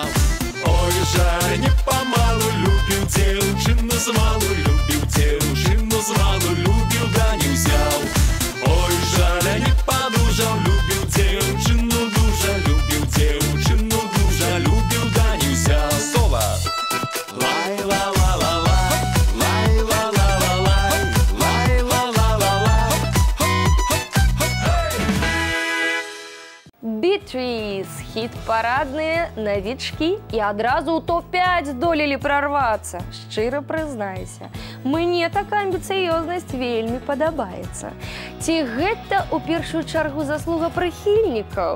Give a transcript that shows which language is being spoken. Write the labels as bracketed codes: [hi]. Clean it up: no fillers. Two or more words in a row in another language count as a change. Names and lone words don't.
[uk] Ой, жаль, не помалу, любив дівчину змалу, любив дівчину змалу, любив да не взяв. Ой, жаль, не подужав, любив дівчину дуже, любив дівчину дуже, любив да не взяв. Соло! Лай-ла-ла-ла-лай, лай-ла-ла-ла-лай, лай-ла-ла-ла-лай. [be] Beatrice. Хіт-парадныя, навічкі і адразу ў топ-5 здолелі прорвацца. Шчыра прызнайся, мне такая амбіцыёзнасць вельмі падабаецца. Ці гэта ў першую чаргу заслуга прыхільнікаў?